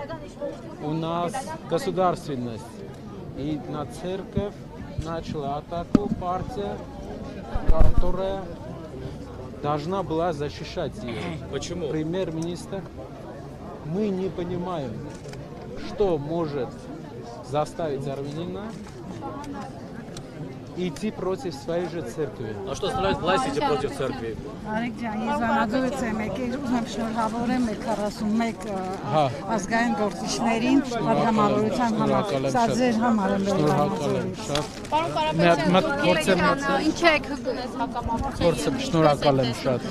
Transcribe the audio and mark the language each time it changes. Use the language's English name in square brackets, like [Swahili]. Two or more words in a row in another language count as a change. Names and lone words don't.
[Russian] У нас государственность. И на церковь начала атаку партия, которая должна была защищать ее. Почему? Премьер-министр. Мы не понимаем, что может заставить армянина идти против своей же церкви. А что становится власть идти против церкви? [Armenian] Արեգ ջան, ես անաձևից եմ եկել, ուզում եմ շնորհավորեմ մեր 41 ազգային գործիչներին պատգամավորության համար։ Սա ձեր համար եմ Շնորհակալ եմ շատ։ Ինչ եք հգնես հակամարտությունների։ Շնորհակալ եմ շատ։